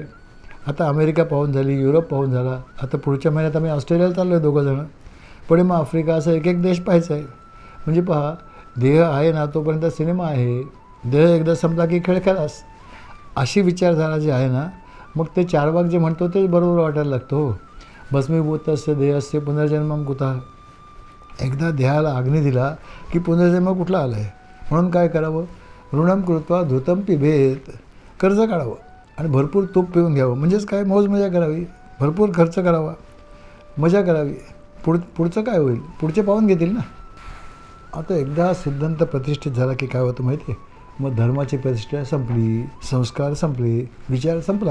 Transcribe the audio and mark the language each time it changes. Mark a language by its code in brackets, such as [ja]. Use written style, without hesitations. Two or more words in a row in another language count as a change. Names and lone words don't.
[mr] आता अमेरिका पाहून झाली, युरोप पाहून झाला, आता पुढच्या महिन्यात आम्ही ऑस्ट्रेलियाला चाललो आहे दोघंजणं. पुढे मग आफ्रिका, असं एक एक देश पाहायचा आहे. म्हणजे पहा, देह आहे ना तोपर्यंत सिनेमा आहे, देह एकदा संपला की खेळ खेळास, अशी विचारधारा जी आहे ना, मग ते चारवाक जे म्हणतो ते बरोबर वाटायला लागतं हो. [sa] भस्मीभूतस्य देहस्य पुनर्जन्मम कुतः. [mr] एकदा देहाला अग्नी दिला की पुनर्जन्म कुठला आला आहे. म्हणून काय करावं, [sa] ऋणम कृत्वा धृतम पिबेत, [mr] कर्ज काढावं आणि भरपूर तूप पिऊन घ्यावं. म्हणजेच काय, मौज मजा करावी, भरपूर खर्च करावा, मजा करावी. पुढचं काय होईल, पुढचे पाहून घेतील ना. आता एकदा सिद्धांत प्रतिष्ठित झाला की काय होतं माहिती आहे, मग धर्माची प्रतिष्ठा संपली, संस्कार संपले, विचार संपला.